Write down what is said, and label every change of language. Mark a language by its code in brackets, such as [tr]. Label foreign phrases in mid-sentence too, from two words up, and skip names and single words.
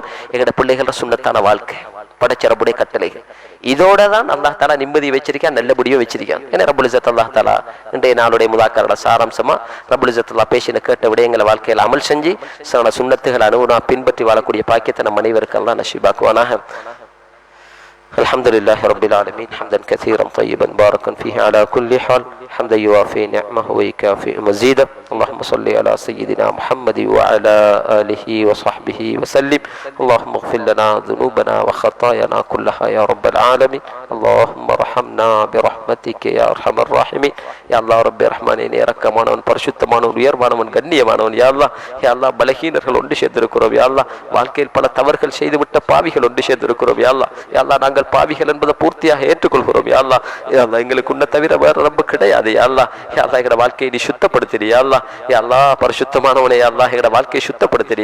[ta] எங்களோட பிள்ளைகள சுன்னத்தான வாழ்க்கை, படைச்சரப்புடைய கட்டளைகள், இதோட தான் [ar] الله تعالى [ta] நிம்மதி வச்சிருக்கான், நல்லபடியோ வச்சிருக்கான். ஏன்னா [ar] رب العزة الله تعالى [ta] இன்றைய நாளுடைய முதாக்கரோட சாராம்சமா [ar] رب العزة الله [ta] பேசின கேட்ட விடயங்களை வாழ்க்கையில் அமல் செஞ்சு சில சுன்னத்துகள் அனுகுணா பின்பற்றி வாழக்கூடிய பாக்கியத்தை நம் அனைவருக்கு அல்லாஹ் நசீபாக்குவானாக. [ar] الحمد لله رب العالمين حمدا كثيرا طيبا باركا فيه على كل حال حمدا يوافي نعمه ويكافئ مزيدا. اللهم صل على سيدنا محمد وعلى آله وصحبه وسلم. اللهم اغفر لنا ذنوبنا وخطايانا كلها يا رب العالمين. اللهم ارحمنا برحمتك يا ارحم الراحمين. يا الله رب الرحمن [ta] நீ இரக்கமானவன், பரிசுத்தமானவன், உயர்வானவன், கண்ணியமானவன். [ar] يا الله يا الله, [ta] பலகீனர்கள் ஒன்று சேர்ந்திருக்கிறோம். [ar] يا الله, [ta] வாழ்க்கையில் பல தவறுகள் செய்துவிட்ட பாவிகள் ஒன்று சேர்ந்திருக்கிறோம். [ar] يا الله يا الله, [ta] நாங்கள் பாவிகள் என்பதை பூர்த்தியாக ஏற்றுக்கொள்கிறோம். [ar] يا الله يا الله, [ta] எங்களுக்கு உன்னை தவிர வேற ரப்பு கிடையாது. [ar] يا الله يا الله, [ta] எங்களோட வாழ்க்கையை நீ சுத்தப்படுத்திடு. [ar] يا الله يا الله, [ta] பரிசுத்தமானவனே, [ar] يا الله, [ta] எங்களோட வாழ்க்கையை சுத்தப்படுத்திடு.